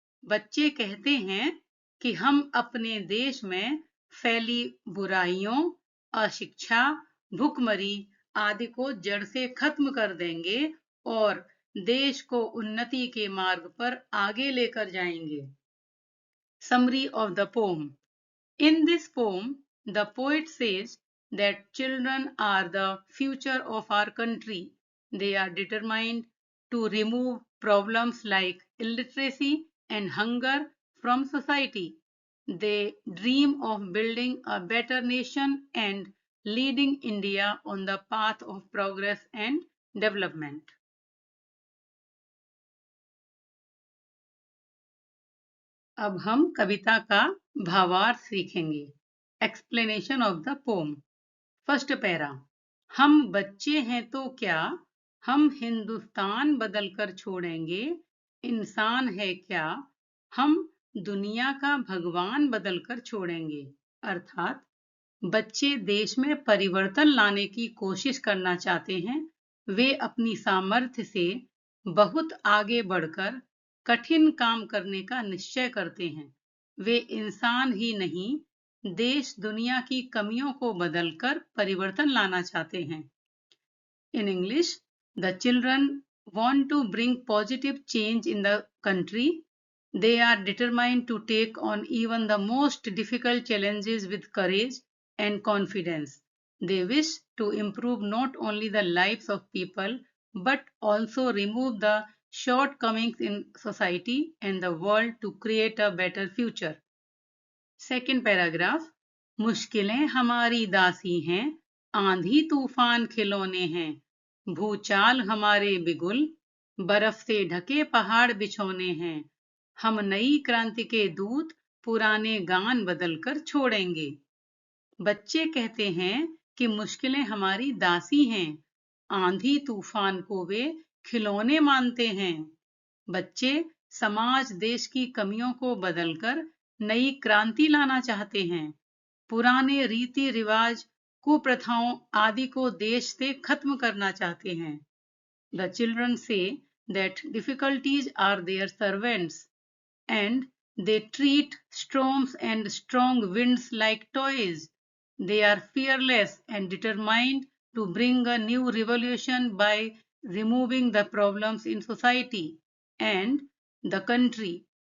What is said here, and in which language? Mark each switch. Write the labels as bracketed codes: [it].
[hi] बच्चे कहते हैं कि हम अपने देश में फैली बुराइयों, अशिक्षा, भुखमरी आदि को जड़ से खत्म कर देंगे और देश को उन्नति के मार्ग पर आगे लेकर जाएंगे। [en] Summary of the poem. In this poem, the poet says that children are the future of our country. They are determined to remove problems like illiteracy and hunger from society. They dream of building a better nation and leading India on the path of progress and development. [hi] अब हम कविता का भावार्थ सीखेंगे। [en] Explanation of the poem. First para. [hi] हम बच्चे हैं तो क्या, हम हिंदुस्तान बदल कर छोड़ेंगे। इंसान है क्या, हम दुनिया का भगवान बदल कर छोड़ेंगे। अर्थात बच्चे देश में परिवर्तन लाने की कोशिश करना चाहते हैं। वे अपनी सामर्थ्य से बहुत आगे बढ़कर कठिन काम करने का निश्चय करते हैं। वे इंसान ही नहीं, देश दुनिया की कमियों को बदलकर परिवर्तन लाना चाहते हैं। [en] In English, the children want to bring positive change in the country. They are determined to take on even the most difficult challenges with courage and confidence. They wish to improve not only the lives of people but also remove the shortcomings in society and the world to create a better future. Second paragraph. [hi] मुश्किलें हमारी दासी हैं, आंधी तूफान खिलौने हैं। भूचाल हमारे बिगुल, बर्फ से ढके पहाड़ बिछौने हैं। हम नई क्रांति के दूत, पुराने गान बदलकर छोड़ेंगे। बच्चे कहते हैं कि मुश्किलें हमारी दासी हैं। आंधी तूफान को वे खिलौने मानते हैं। बच्चे समाज देश की कमियों को बदलकर नई क्रांति लाना चाहते हैं। पुराने रीति रिवाज, कुप्रथाओं आदि को देश से खत्म करना चाहते हैं। [en] The children say that difficulties are their servants and they treat storms and strong winds like toys. They are fearless and determined to bring a new revolution by removing the problems in society and the country.